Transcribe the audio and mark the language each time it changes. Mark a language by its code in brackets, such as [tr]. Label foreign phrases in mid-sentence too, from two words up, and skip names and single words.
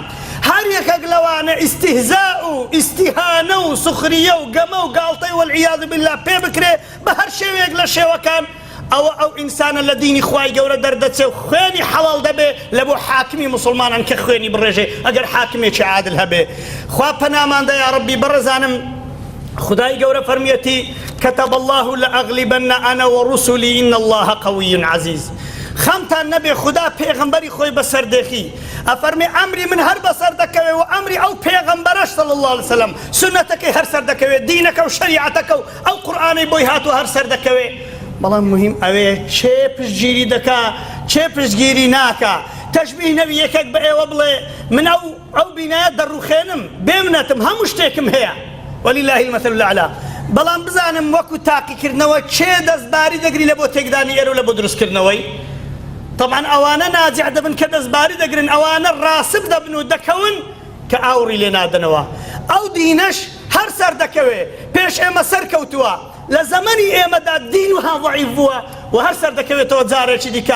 [ckb] هەر یەکێک لەوانە ئیستیهزاء و ئیستیهانە و سوخریە و گەمە و گاڵتەی [ar] والعیاذ بالله [ckb] پێ بکرێ بە هەر شێوەیەک لە شێوەکان، ئەوە ئەو ئینسانە لە دینی خوای گەورە دەردەچێ و خوێنی حەڵال دەبێ لە بۆ حاکمی مسلمانان کە خوێنی بڕێژێ، ئەگەر حاکمێکی عادل هەبێ. خوا پەناماندا [ar] یا ڕەبی. [ckb] بەڕێزانم، خدای گەورە فەرمیەتی: [ar] كتب الله لأغلبن أنا ورسلي إن الله قوي عزيز. [ckb] خەمتان نەبێ، خدا پێغەمبەری خۆی بەسەر دێخی، ئەفەرمێ ئەمری من هەر بەسەر دەکەوێ و ئەمری ئەو پێغەمبەرەش [ar] صلی الله عليه وسلم، [ckb] سنەتەکەی هەر سەر دەکەوێ، دینەکە و شەریعەتەکە و ئەو قورئانەی بۆی هاتووە هەر سەر دەکەوێ. بەڵام مهم ئەوێ چێ پشتگیری دەکا، چێ پشتگیری ناکە. تەشبیه نەبی یەکێک بە ئێوە بڵێ: من ئەو بینایە دەڕوخێنم، بێمنەتم، هەموو شتێکم هەیە، [ar] ولله المثل الأعلى. [ckb] بەڵام بزانم وەکو تاقیکردنەوە چێ دەستباری دەگری لە بۆ تێکدانی ئێرە و لە بۆ دروستکردنەوەی. طبعا ئەوانە ناجع دەبن کە دەستباری دەگرن، ئەوانە ڕاسب دەبن و دەکەون کە ئاوری لێ نادنەوە. ئەو دینەش هەر سەر دەکەوێ، پێش ئێمە سەرکەوتووە، لە زەمەنی ئێمەدا دین وها ضعیف بووە و هەر سەر دەکەوێتەوە جارێکی دیکە.